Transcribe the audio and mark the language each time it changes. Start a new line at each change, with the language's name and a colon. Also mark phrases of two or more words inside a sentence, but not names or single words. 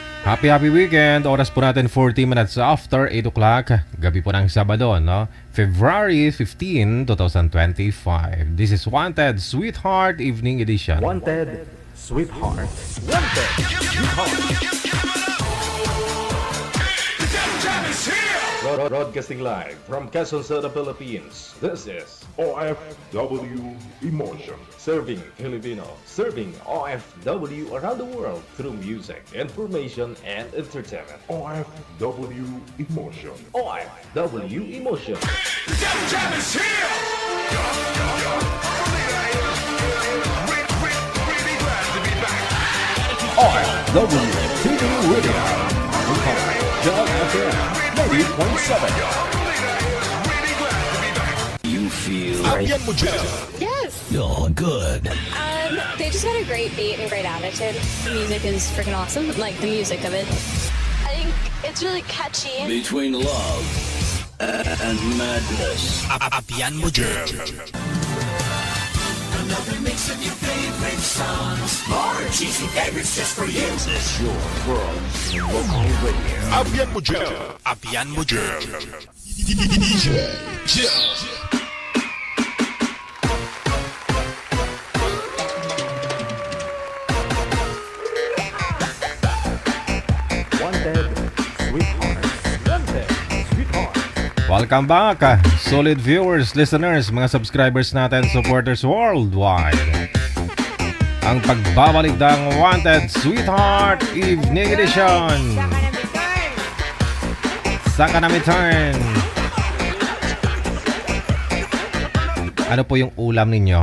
English: Happy weekend!
Filipino: Oras po natin
English: 40 minutes after 8 o'clock.
Filipino: Gabi po ng Sabado, no? February 15, 2025.
English: This is Wanted Sweetheart Evening Edition. Wanted Sweetheart. Wanted Sweetheart. Broadcasting live from Quezon City, Philippines. This is OFW Emotion. Serving Filipino, serving OFW around the world through music, information, and entertainment. OFW Emotion. OFW Emotion. OFW TV Radio. John FM 90.7. You feel
Hiligaynon: Abyan mo dyan.
English: Yes. you're good. They just got a great beat and great attitude. The music is freaking awesome. Like the music of it. I think it's really catchy. Between love and madness.
Hiligaynon: Abyan mo dyan.
English: Another mix of your favorite songs. More cheesy favorites just for you. This is your world local radio.
Hiligaynon: Abyan mo dyan. Abyan mo dyan.
English: DJ Jill. Wanted Sweetheart. Wanted Sweetheart. Welcome back, solid viewers, listeners,
Filipino: mga subscribers natin,
English: supporters worldwide.
Filipino: Ang pagbabalik ng Wanted Sweetheart Evening Edition. Saan ka namin turn? Ano po yung ulam ninyo?